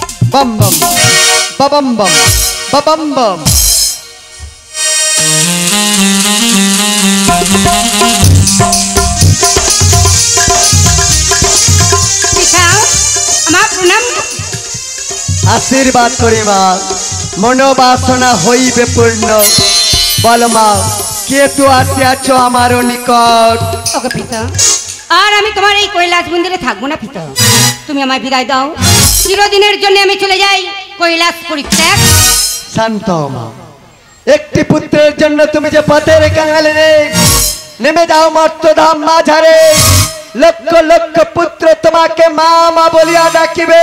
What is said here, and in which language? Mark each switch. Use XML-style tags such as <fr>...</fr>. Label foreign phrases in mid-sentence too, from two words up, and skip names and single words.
<bn>বম বম বম বম বম বম আশীর্বাদ করে মা মনোবাসনা হইবে পূর্ণ বল মা কে তো আসিয়াছো আমারো নিকট ওকে পিতা আর আমি তোমার এই কৈলাস মন্দিরে থাকবো না পিতা তুমি আমায় বিদায় দাও চিরদিনের জন্য আমি চলে যাই কৈলাস পরিত্যাগ শান্ত মা একটি পুত্রের জন্য তুমি যে পথের কাঙালে নেমে যাও মর্তধাম মাঝারে লক্ষ লক্ষ পুত্র তোমাকে মা মা বলিয়া ডাকিবে</bn>